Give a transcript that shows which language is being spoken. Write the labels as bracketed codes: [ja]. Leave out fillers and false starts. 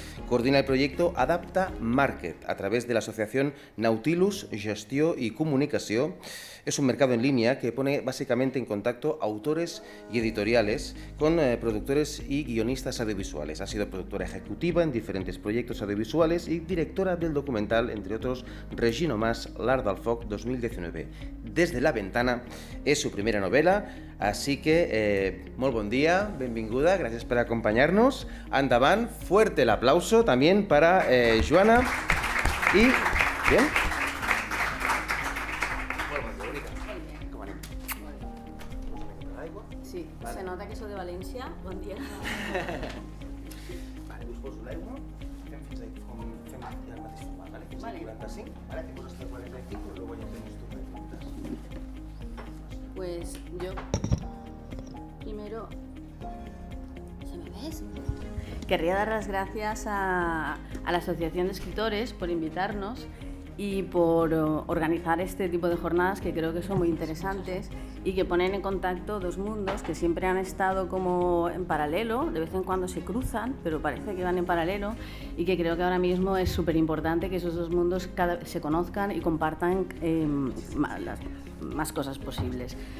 [es] Coordina el proyecto Adapta Market a través de la asociación Nautilus Gestió y Comunicació. Es un mercado en línea que pone básicamente en contacto autores y editoriales con productores y guionistas audiovisuales. Ha sido productora ejecutiva en diferentes proyectos audiovisuales y directora del documental, entre otros, Regino Mas, l'Art del Foc 2019. Desde la ventana és su primera novela, así que [ca] molt bon dia, benvinguda, gràcies per acompañarnos. [es] Endavant, fuerte el aplauso también para Joana. Y bien. Sí, vale. Se nota que soy de València. [ca] Bon dia. Vale, us poso l'aigua. Fem fins aquí, fem el mateix format, ¿vale? Fins aquí 45, ¿vale? [es] Hacemos hasta 45 y luego ya hacemos tus preguntas. Pues yo primero... ¿Se me ves? Querría dar las gracias a la Asociación de Escritores por invitarnos y por organizar este tipo de jornadas que creo que son muy interesantes y que ponen en contacto dos mundos que siempre han estado como en paralelo, de vez en cuando se cruzan, pero parece que van en paralelo, y que creo que ahora mismo es súper importante que esos dos mundos se conozcan y compartan las más cosas posibles.